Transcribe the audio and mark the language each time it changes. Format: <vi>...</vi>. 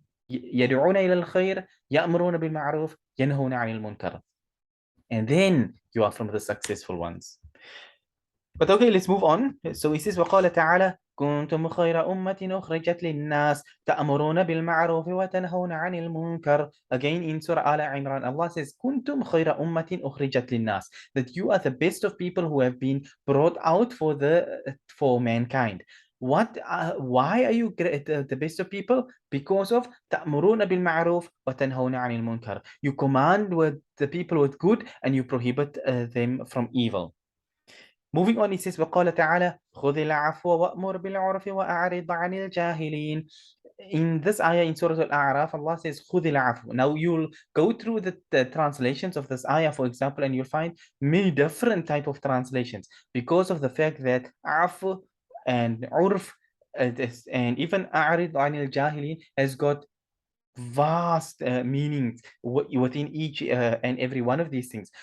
<ar>يدعون إلى الخير, يأمرون بالمعروف, ينهون عن المنكر.</ar> <en>And then you are from the successful ones. But okay, let's move on. So he says,</en> <ar>وقال تعالى كنتم خير أمة أخرجت للناس تأمرون بالمعروف وتنهون عن المنكر.</ar> <en>Again in Surah Al Imran, Allah says,</en> <ar>كنتم خير أمة أخرجت للناس,</ar> <en>that you are the best of people who have been brought out for mankind. Why are you the best of people? Because of</en> <ar>تأمرون بالمعروف وتنهون عن المنكر.</ar> <en>You command with the people with good and you prohibit them from evil. Moving on, it says,</en> <ar>وقال تعالى خذ العفو وأمر بالعرف وأعرض عن الجاهلين.</ar> <en>In this ayah in Surah Al-A'raf, Allah says,</en> <ar>خذ العفو.</ar> <en>Now you'll go through the translations of this ayah, for example, and you'll find many different type of translations, because of the fact that afu and urf and even</en> <ar>أعرض عن الجاهلين</ar> <en>has got vast meanings within each and every one of these things.</en>